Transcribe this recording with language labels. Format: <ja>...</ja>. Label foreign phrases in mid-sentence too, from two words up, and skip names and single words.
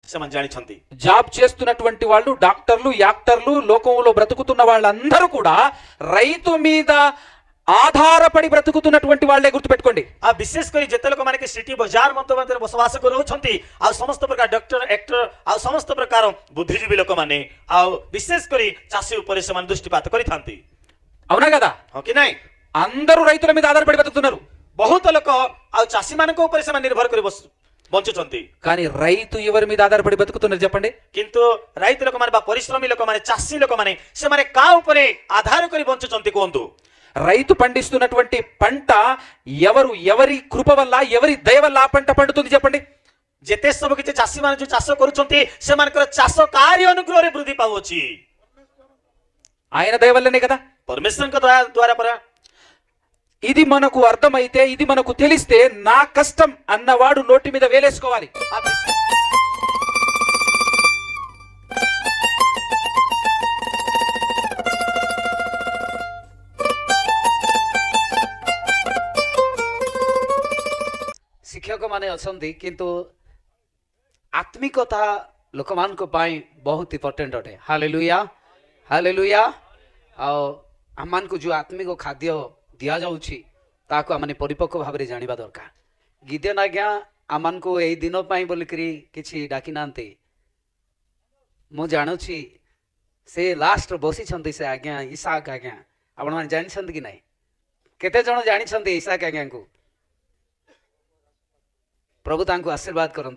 <or>ସେମାନେ ଜାଣିଛନ୍ତି।</or> <te>జాబ్ చేస్తున్నటువంటి వాళ్ళు, డాక్టర్లు, యాక్టర్లు, లోకంలో బ్రతుకుతున్న వాళ్ళందరూ కూడా రైతు మీద ఆధారపడి బ్రతుకుతున్నటువంటి వాళ్ళే, గుర్తుపెట్టుకోండి।</te> <or>ఆ విశేష କରି ଯେତେ ଲୋକ ମାନେ କି ସିଟି ବଜାର ମଧ୍ୟରେ ବସବାସ କରୁଛନ୍ତି ଆଉ ସମସ୍ତ ପ୍ରକାର ଡକ୍ଟର ଏକ୍ଟର ଆଉ ସମସ୍ତ ପ୍ରକାର ବୁଦ୍ଧିଜୀବୀ ଲୋକମାନେ ଆଉ ବିଶେଷ କରି ଚାଷୀ ଉପରେ ସେମାନେ ଦୃଷ୍ଟିପାତ କରିଥାନ୍ତି।</or> <te>అవునా కదా?</te> <or>ହଁ କି ନାଇଁ?</or> <te>అందరూ రైతుల మీద ఆధారపడి బ్రతుకుతున్నారు।</te> <or>ବହୁତ ଲୋକ ଆଉ ଚାଷୀ ମାନଙ୍କ ଉପରେ ସେମାନେ ନିର୍ଭର କରି ବଞ୍ଚୁଛନ୍ତି।</or> <te>కానీ రైతు ఎవరి మీద ఆధారపడి బ్రతుకుతున్నారు చెప్పండి?</te> <or>କିନ୍ତୁ రైతు ଲୋକମାନେ ବା ପରିଶ୍ରମୀ ଲୋକମାନେ, ଚାଷୀ ଲୋକମାନେ ସେମାନେ କା ଉପରେ ଆଧାର କରି ବଞ୍ଚୁଛନ୍ତି କୁହନ୍ତୁ?</or> <te>రైతు పండిస్తున్నటువంటి పంట ఎవరి కృప వల్ల, ఎవరి దయ వల్ల ఆ పంట పండుతుంది చెప్పండి?</te> <or>ଯେତେ ସବୁ କିଛି ଚାଷୀ ମାନେ ଯୋଉ ଚାଷ କରୁଛନ୍ତି ସେମାନଙ୍କର ଚାଷ କାରି ଅନୁଗ୍ରହରେ ବୃଦ୍ଧି ପାଉଅଛି।</or> <te>ఆయన దయ వల్లనే కదా?</te> <or>ପରମେଶ୍ୱରଙ୍କ ଦ୍ୱାରା ପରା।</or> <te>ఇది మనకు అర్థమైతే, ఇది మనకు తెలిస్తే నా కష్టం అన్నవాడు నోటి మీద వేలేసుకోవాలి।</te> <or>ଶିକ୍ଷକ ମାନେ ଆସନ୍ତି କିନ୍ତୁ ଆତ୍ମିକତା ଲୋକ ମାନ କୁ ପାଇଁ ବହୁତ ଇମ୍ପୋର୍ଟାଣ୍ଟ ଅଟେ। ହାଲେଲୁୟା, ହାଲେଲୁୟା। ଆମ ମାନ କୁ ଯୋ ଆତ୍ମିକ ଖାଦ୍ୟ ଦିଆ ଯାଉଛି ତାକୁ ଆମେ ପରିପକ୍ୱ ଭାବ ରେ ଜାଣିବା ଦରକାର। ଗିଦେନ ଆଜ୍ଞା ଆମାନ କୁ ଏଇ ଦିନ ପାଇଁ ବୋଲିକରି କିଛି ଡାକି ନାହାନ୍ତେ। ମୁଁ ଜାଣୁଛି ସେ ଲାଷ୍ଟ ବସି ଛନ୍ତି ସେ ଆଜ୍ଞା ଇସାକ ଆଜ୍ଞା ଆପଣ ମାନ ଜାଣି ଛନ୍ତି କି ନାହିଁ? କେତେ ଜଣ ଜାଣି ଛନ୍ତି ଇସାକ ଆଜ୍ଞା କୁ? ପ୍ରଭୁ ତାଙ୍କୁ ଆଶୀର୍ବାଦ କରନ୍ତୁ।</or>